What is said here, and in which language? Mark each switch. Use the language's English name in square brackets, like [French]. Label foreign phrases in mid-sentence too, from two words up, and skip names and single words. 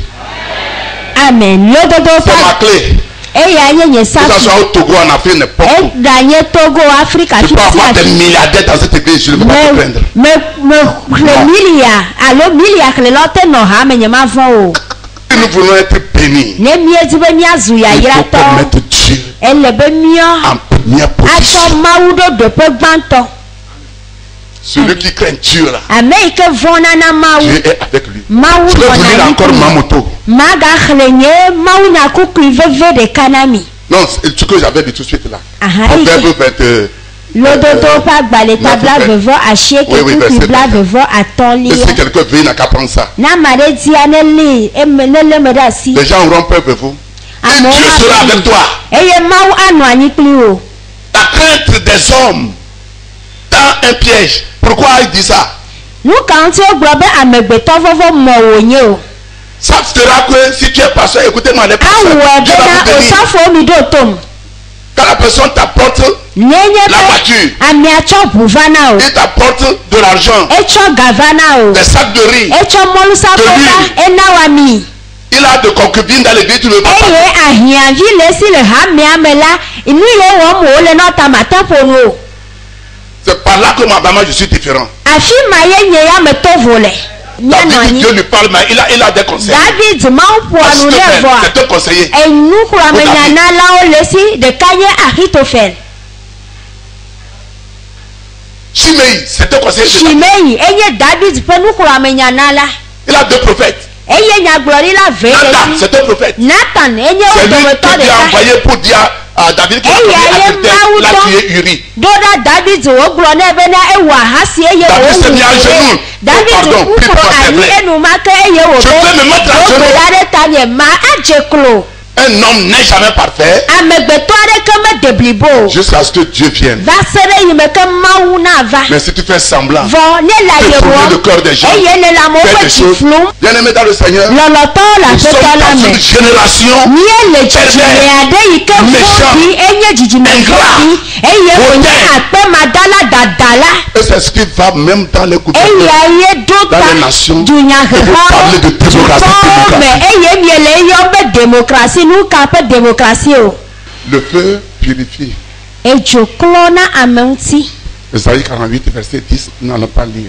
[French] Amen. C'est ma clé. Que ce soit au Togo, en Afrique, n'importe où. Tu peux avoir des milliardaires dans cette église, je ne peux pas te prendre. Tu nous voulons être bénis, [Ewe] ne miedi be miazu [French] il faut [Ewe] yayratɔ [French] qu'on mette Dieu [Ewe] ele be miɔ [French] en première position. [Ewe] atsɔ mawu ɖo ɖoƒe gbãtɔ. [French] Celui qui craint Dieu là, [Ewe] Ame yi ke vɔna na mawu, [French] Dieu est avec lui. [Ewe] mawu [French] Je vais vous lire [Ewe] nɔna [French] encore ma [Ewe] mi. [French] moto. [Ewe] Magaxlẽ nye mawu nya kukui veve ɖeka na mi. [French] Non, c'est ce que j'avais dit tout de suite là. [Ewe] Aha, eyi ke [French] Proverbe 20. [Ewe] lododo ƒe agbalẽta blavevɔ asieke [French] Oui, oui, [Ewe] kukui [French] verset [Ewe] blavevɔ [French] Et si [Ewe] atɔ̃lia. [French] quelqu'un veut, il n'a qu'à prendre ça. [Ewe] Na ame aɖe dia ne li eme ne lé me ɖe asi. [French] Les gens auront peur de vous. Et [Ewe] Amewo [French] Dieu sera avec toi. [Ewe] eye mawu anɔ anyi kpli wo. [French] La crainte des hommes dans un piège. Pourquoi il dit ça? [Ewe] Nu ka ŋuti wogblɔ be amegbetɔ vɔvɔ mɔ wònye o. [French] Ça fera que si tu es pasteur, écoutez-moi, les pasteurs, [Ewe] Awɔe [French] Dieu va vous [Ewe] bena [French] bénir. [Ewe] osɔfowo mi ɖo tom. [French] Quand la personne t'apporte, [Ewe] Nye [French] La [Ewe] be [French] voiture. [Ewe] amea tsɔ ʋu va na o. [French] il t'apporte de l'argent, [Ewe] Etsɔ ga va na o. [French] des sacs de riz. [Ewe] Etsɔ mɔlusako va ena wa mi. [French] Il a de concubines dans l'église, tu ne veux pas. [Ewe] Eye ahiãvi le si le hamea me la nu ye wɔm wòle na ɔta mate ƒo nu o. [French] C'est par là que moi, vraiment, je suis différent. [Ewe] Afi ma ye nye ya me to vo le. Mianɔ David, anyi. [French] Dieu lui parle, mais il a des conseils. [Ewe] David mawu ƒoa nu nɛ vɔa. [French] C'est un conseiller. [Ewe] Enuxlɔamenyanalawo le si ɖeka nye Ahitofel. [French] Shimei, c'est un conseiller. de David. [Ewe] Shimei enye David ƒe nuxlɔamenyanala. [French] Il a deux prophètes. [Ewe] Eye nyagblɔɖila ve [French] Nathan, [Ewe] le si. [French] c'est un prophète. [Ewe] Nathan enye [French] C'est [Ewe] wo [French] lui [Ewe] dometɔ [French] que Dieu a [Ewe] ɖeka. [French] envoyé pour dire à David qu'il a tué Uri. [Ewe] Do ɖa David wogblɔ nɛ bena ewɔ ahasi eye [French] David s'est mis à genoux. [Ewe] wowu. David [French] Pardon, prie [Ewe] ƒu [French] pour [Ewe] anyi [French] s'il vous plaît. [Ewe] enumake eye wo [French] Je peux me mettre à genoux. [Ewe] wogbe ɖa ɖe ta nye ma adze klo. [French] Un homme n'est jamais parfait [Ewe] Amegbetɔ aɖeke mede blibo o. [French] jusqu'à ce que Dieu vienne. [Ewe] Va se ɖe yi me ke mawu na va. [French] Mais si tu fais semblant, [Ewe] Vɔ ne la [French] fais tourner le [Ewe] yewɔ [French] cœur des gens, [Ewe] eye ne le amewo [French] fais [Ewe] ƒe [French] des [Ewe] tsi [French] choses. [Ewe] flum. [French] Bien-aimé dans le Seigneur, [Ewe] Lɔlɔtɔwo le [French] nous sommes [Ewe] aƒetɔ la [French] dans [Ewe] me. [French] une génération [Ewe] Míele dzidzime aɖe yi ke [French] méchant, [Ewe] vɔ̃ɖi enye dzidzime vɔ̃ɖi eye wònye akpemadala dadala. [French] et c'est ce qui va même dans les gouvernements. [Ewe] Eya ye ɖo [French] Dans [Ewe] ta [French] les nations, [Ewe] dunyahehãwo [French] vous parlez de démocratie, [Ewe] dukɔwo me eye miele eyɔ be demokrasi nu ka ƒe demokrasi o. [French] Le feu purifie. [Ewe] Edzo klɔ na ame ŋuti. [French] Esaïe 48, verset 10, nous n'allons pas lire.